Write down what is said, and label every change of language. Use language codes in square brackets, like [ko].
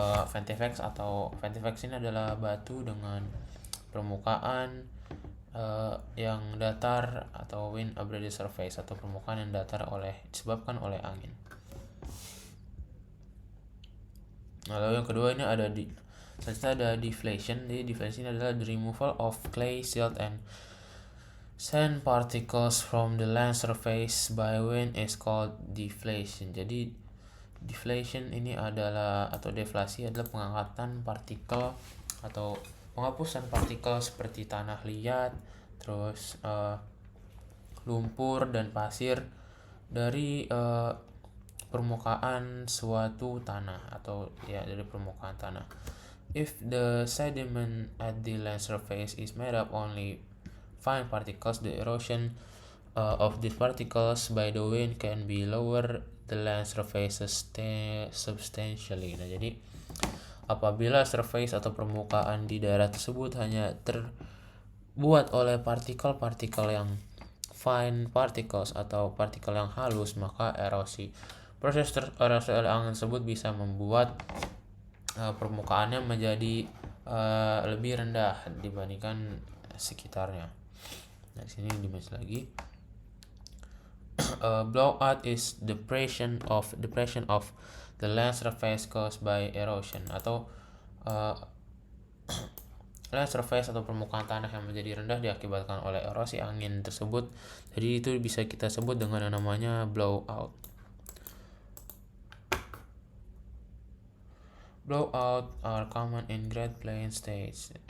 [id] Ventifex ini adalah batu dengan permukaan yang datar atau [en] wind abraded surface [id] atau permukaan yang datar disebabkan oleh angin. Lalu yang kedua ini ada deflation. Jadi deflation adalah [en] the removal of clay, silt, and sand particles from the land surface by wind is called deflation. [id] Jadi deflation ini adalah, atau deflasi adalah pengangkatan partikel atau penghapusan partikel seperti tanah liat, terus lumpur dan pasir dari permukaan suatu tanah, atau ya dari permukaan tanah. [en] If the sediment at the land surface is made up only fine particles, the erosion of these particles by the wind can be lower the land surfaces substantially. [id] Nah, jadi apabila surface atau permukaan di daerah tersebut hanya terbuat oleh partikel-partikel yang fine particles atau partikel yang halus, maka proses erosi angin tersebut bisa membuat permukaannya menjadi lebih rendah dibandingkan sekitarnya. Nah, di sini dimensi lagi. [en] Blowout is depression of the land surface caused by erosion, [id] atau land surface atau permukaan tanah yang menjadi rendah diakibatkan oleh erosi angin tersebut. Jadi itu bisa kita sebut dengan yang namanya blowout. [en] Blowout are common in Great Plains states.